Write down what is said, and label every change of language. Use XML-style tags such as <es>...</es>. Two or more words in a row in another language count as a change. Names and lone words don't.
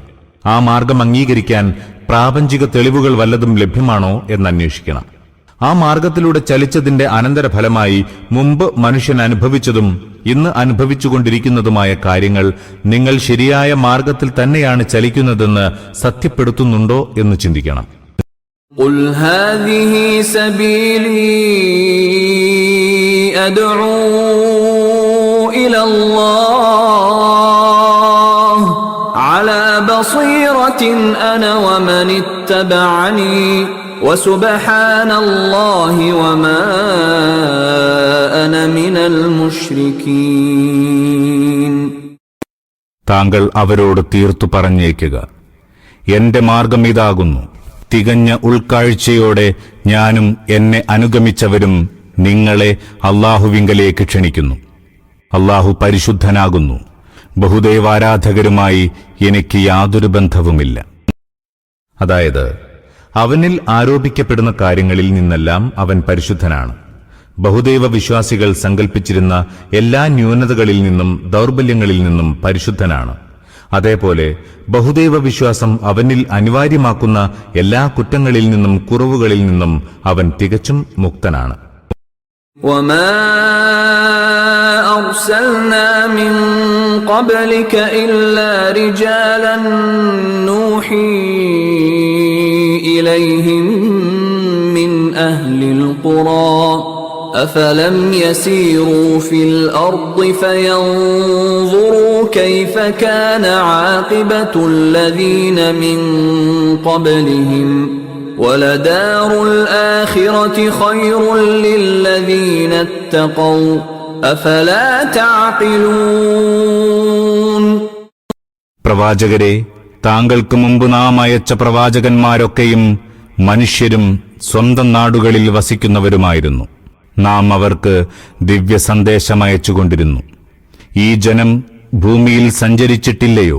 <ml>ആ മാർഗം അംഗീകരിക്കാൻ പ്രാപഞ്ചിക തെളിവുകൾ വല്ലതും ലഭ്യമാണോ എന്നന്വേഷിക്കണം. ആ മാർഗത്തിലൂടെ ചലിച്ചതിന്റെ അനന്തരഫലമായി മുമ്പ് മനുഷ്യൻ അനുഭവിച്ചതും ഇന്ന് അനുഭവിച്ചുകൊണ്ടിരിക്കുന്നതുമായ കാര്യങ്ങൾ നിങ്ങൾ ശരിയായ മാർഗത്തിൽ തന്നെയാണ് ചലിക്കുന്നതെന്ന് സത്യപ്പെടുത്തുന്നുണ്ടോ എന്ന് ചിന്തിക്കണം.</ml> <ar>قُلْ هَٰذِهِ سَبِيلِي أَدْعُو إِلَى اللَّهِ عَلَى بَصِيرَةٍ أَنَا وَمَنِ اتَّبَعَنِي وَسُبْحَانَ اللَّهِ وَمَا أَنَا مِنَ الْمُشْرِكِينَ.</ar> <ml>താങ്കൾ അവരോട് തീർത്തു പറഞ്ഞേക്കുക, എന്റെ മാർഗം ഇതാകുന്നു. തികഞ്ഞ ഉൾക്കാഴ്ചയോടെ ഞാനും എന്നെ അനുഗമിച്ചവരും നിങ്ങളെ അല്ലാഹുവിങ്കലേക്ക് ക്ഷണിക്കുന്നു. അല്ലാഹു പരിശുദ്ധനാകുന്നു. ബഹുദൈവാരാധകരുമായി എനിക്ക് യാതൊരു ബന്ധവുമില്ല. അതായത് അവനിൽ ആരോപിക്കപ്പെടുന്ന കാര്യങ്ങളിൽ നിന്നെല്ലാം അവൻ പരിശുദ്ധനാണ്. ബഹുദൈവ വിശ്വാസികൾ സങ്കൽപ്പിച്ചിരുന്ന എല്ലാ ന്യൂനതകളിൽ നിന്നും ദൗർബല്യങ്ങളിൽ നിന്നും പരിശുദ്ധനാണ്. അതേപോലെ ബഹുദൈവ വിശ്വാസം അവനിൽ അനിവാര്യമാക്കുന്ന എല്ലാ കുറ്റങ്ങളിൽ നിന്നും കുറവുകളിൽ നിന്നും അവൻ തികച്ചും മുക്തനാണ്.</ml> <ar>وما أرسلنا من قبلك إلا رجالا نوحي إليهم من أهل القرى أفلم يسيروا في الأرض فينظروا كيف كان عاقبة الذين من قبلهم ولدار الآخرة خير للذين اتقوا أفلا تعقلون.</ar> <ml>പ്രവാചകരെ, താങ്കൾക്ക് മുമ്പ് നാം അയച്ച പ്രവാചകന്മാരൊക്കെയും മനുഷ്യരും സ്വന്തം നാടുകളിൽ വസിക്കുന്നവരുമായിരുന്നു. നാം അവർക്ക് ദിവ്യ സന്ദേശമയച്ചുകൊണ്ടിരുന്നു. ഈ ജനം ഭൂമിയിൽ സഞ്ചരിച്ചിട്ടില്ലയോ?</ml>